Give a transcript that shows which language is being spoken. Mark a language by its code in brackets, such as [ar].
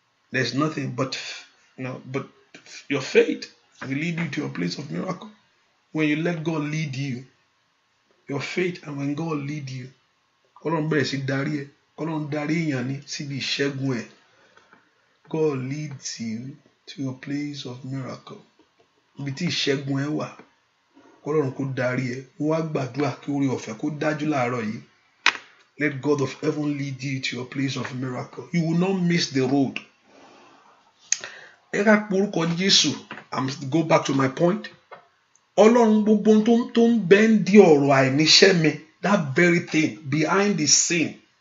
[en] There's nothing but but your faith will lead you to a place of miracle. When you let God lead you, [yo] your faith, and when God lead you, Ọlọ́run bẹ̀rẹ̀ sí darí ẹ, Ọlọ́run darí èèyàn ní síbi ìṣẹ́gun ẹ. [en] God leads you to a place of miracle. [yo] Ibi tí ìṣẹ́gun ẹ wà, Ọlọ́run kó darí ẹ. Wọ́n á gbàdúrà kí oore ọ̀fẹ́ kó dájú láàárọ̀ yìí. [en] Let God of heaven lead you to a place of miracle. You will not miss the road. [yo] Ẹ ká porúkọ Jésù. [en] Go back to my point. [yo] Ọlọ́run gbogbo tó ń bẹ ń di ọ̀rọ̀ àìníṣẹ́ mi, [en] that very thing behind the scene.